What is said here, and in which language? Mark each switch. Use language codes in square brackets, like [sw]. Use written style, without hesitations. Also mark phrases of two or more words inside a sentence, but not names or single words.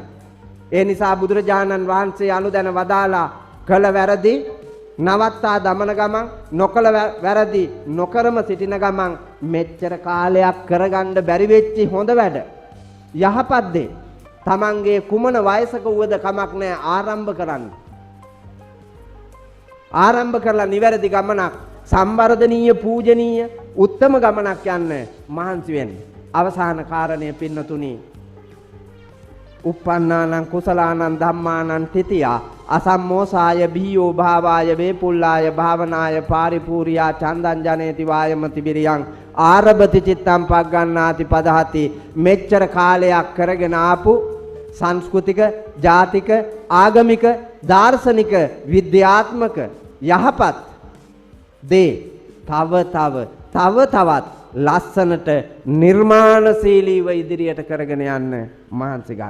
[si] ඒ නිසා බුදුරජාණන් වහන්සේ අනුදැන වදාලා කළ වැරදි නවත්තා දමන ගමන් නොකළ වැරදි නොකරම සිටින ගමන් මෙච්චර කාලයක් කරගන්න බැරි වෙච්චි හොඳ වැඩ යහපත් දේ තමන්ගේ කුමන වයසක වුවද කමක් නැහැ ආරම්භ කරන්න. ආරම්භ කරලා නිවැරදි ගමනක් සම්වර්ධනීය පූජනීය උත්තම ගමනක් යන්න මහන්සි වෙන්න. අවසාන කාරණය පින්නතුනි [pi] uppannānaṁ කුසලානං ධම්මානං තිතියා අසම්මෝසාය බිහියෝ භාවාය වේපුල්ලාය භාවනාය පාරිපූර්යා චන්දං ජනේති වායමති විරියං ආරභති චිත්තං පග්ගණ්ණාති පදහති. [si] මෙච්චර කාලයක් කරගෙන ආපු සංස්කෘතික ජාතික ආගමික දාර්ශනික විද්‍යාත්මක යහපත් දේ තවත් ලස්සනට නිර්මාණශීලීව ඉදිරියට කරගෙන යන්න මහන්සි ගන්න.